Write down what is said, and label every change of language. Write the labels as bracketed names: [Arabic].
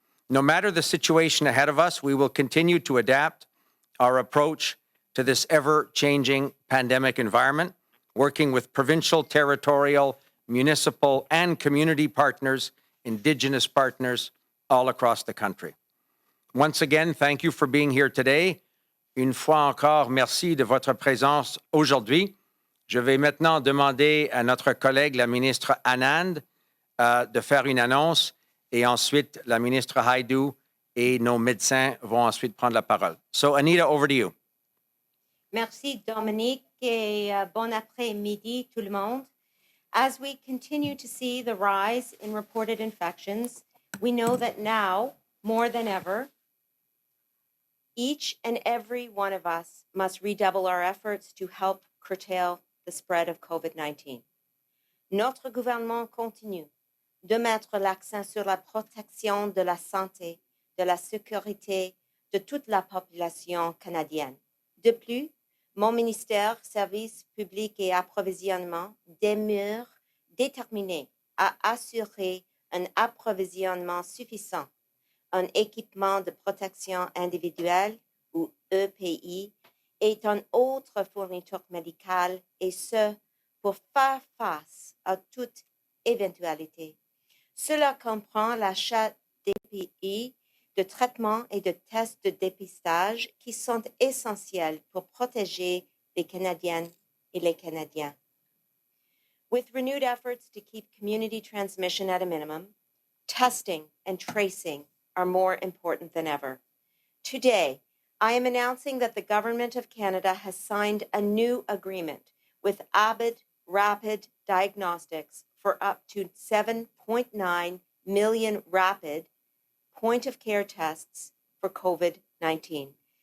[English] No matter the situation ahead of us, we will continue to adapt our approach to this ever-changing pandemic environment, working with provincial, territorial, municipal, and community partners, Indigenous partners all across the country. Once again, thank you for being here today. [French] Une fois encore, merci de votre présence aujourd'hui. Je vais maintenant demander à notre collègue, la ministre Anand, de faire une annonce et ensuite la ministre Hajdu et nos médecins vont ensuite prendre la parole. [English] So, Anita, over to you. [French] Merci, Dominic, et bon après-midi, tout le monde. [English] As we continue to see the rise in reported infections, we know that now, more than ever, each and every one of us must redouble our efforts to help curtail the spread of COVID-19. [French] Notre gouvernement continue de mettre l'accent sur la protection de la santé, de la sécurité de toute la population canadienne. De plus, Mon ministère, Services publics et approvisionnement, demeure déterminé à assurer un approvisionnement suffisant en équipement de protection individuelle ou EPI et en autres fournitures médicales, et ce, pour faire face à toute éventualité. Cela comprend l'achat d'EPI, de traitements et de tests de dépistage qui sont essentiels pour protéger les Canadiennes et les Canadiens. [English] With renewed efforts to keep community transmission at a minimum, testing and tracing are more important than ever. Today, I am announcing that the Government of Canada has signed a new agreement with Abbott Rapid Diagnostics for up to 7.9 million rapid point-of-care tests for COVID-19.